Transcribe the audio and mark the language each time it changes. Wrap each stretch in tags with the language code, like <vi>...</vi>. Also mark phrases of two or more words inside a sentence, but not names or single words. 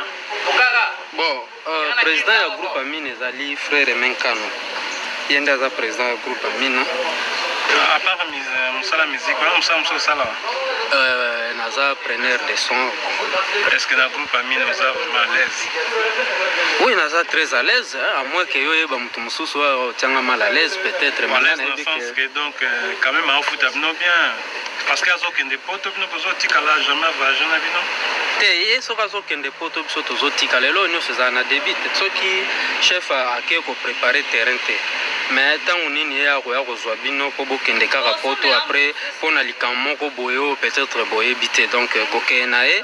<fr>Bon, le président du groupe Amina est le frère Menkano. Il est le président du groupe Amina. À part la musique, naza preneur de son. Est-ce que le groupe Amina est vraiment à l'aise? Oui, naza très à l'aise, à moins que</fr> <ln>yo yeba mutu mususu wa tianga</ln> <fr>mal à l'aise peut-être. À l'aise dans le sens que donc quand même à foot bien. Parce que</fr> <ln>azokende poto bino bozotikala</ln> <fr>jamais voyage</fr> <ln>na bino te ye soki azokende poto biso tozotika lelo nyonso ezala na débit soki chef ake koprépare terrain te mais ntango nini ye akoya kozwa bino mpo bokende kaka poto après mpo na likambo moko boye oyo peut-être boyebi te donc kokeye na ye</ln>